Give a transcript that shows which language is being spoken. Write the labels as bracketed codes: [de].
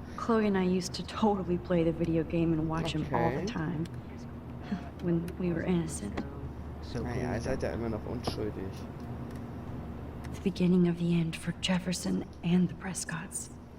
[en] Chloe and I used to totally play the video game and watch him all the Okay. time. When we were innocent. [de] naja, ihr seid ja immer noch unschuldig. [en] The beginning of the end for Jefferson and the Prescotts.